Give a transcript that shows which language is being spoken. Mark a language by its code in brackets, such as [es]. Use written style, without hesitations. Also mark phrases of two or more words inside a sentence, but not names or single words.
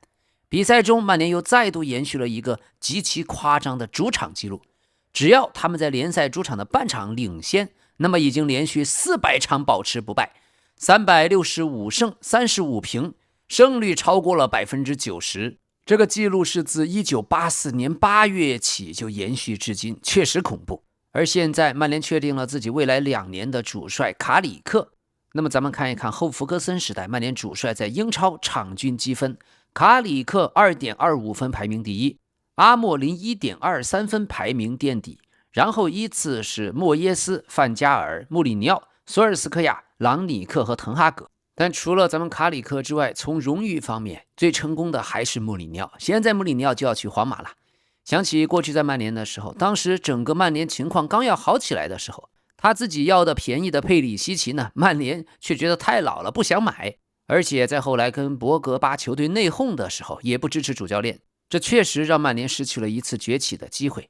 [zh] 比賽中，曼聯又再度延續了一個極其誇張的主場紀錄，只要他們在聯賽主场的半場領先，那麼已經連續400場保持不敗，365勝35平，勝率超過了90%。這個記錄是自1984年8月起就延續至今，確實恐怖。而現在曼聯確定了自己未來2年的主帥卡里克。那麼咱們看一看後福格森時代曼聯主帥在英超场均積分，卡里克 2.25 分排名第一，阿莫林 1.23 分排名墊底，然後依次是莫耶斯、范加尔、穆里尼奥、索尔斯克亚、朗尼克和滕哈格。但除了咱们卡里克之外，从荣誉方面最成功的还是穆里尼奥。现在穆里尼奥就要去皇馬了。想起過去在曼聯的時候，當時整個曼聯情況剛要好起來的時候，他自己要的便宜的佩里西奇呢，曼聯卻覺得太老了，不想買。而且在後來跟博格巴球隊內訌的時候，也不支持主教練，這確實讓曼聯失去了一次崛起的機會。